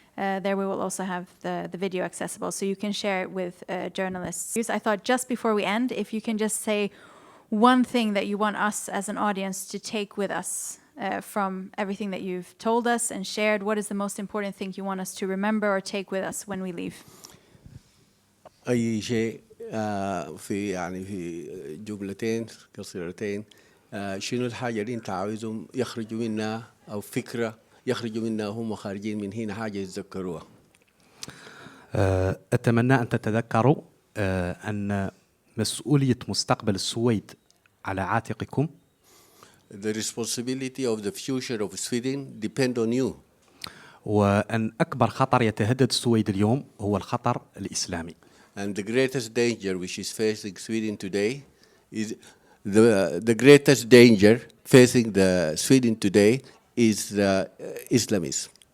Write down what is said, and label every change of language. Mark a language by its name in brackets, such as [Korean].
[English] There we will also have the video accessible, so you can share it with journalists. I thought just before we end, if you can just say one thing that you want us as an audience to take with us from everything that you've told us and shared. What is the most important thing you want us to remember or take with us when we leave? [Arabic] أي شيء في جملتين قصيرتين. شنو الحاجة اللي أنت عاوزهم يخرجوا منها، أو فكرة يخرجوا منها هم خارجين من هنا، حاجة يتذكروها؟ أتمنى أن تتذكروا أن مسؤولية مستقبل السويد على عاتقكم. [English] The responsibility of the future of Sweden depend on you. [Arabic] وأن أكبر خطر يتهدد السويد اليوم هو الخطر الإسلامي. [English] And the greatest danger which is facing Sweden today is the greatest danger facing the Sweden today is Islamism.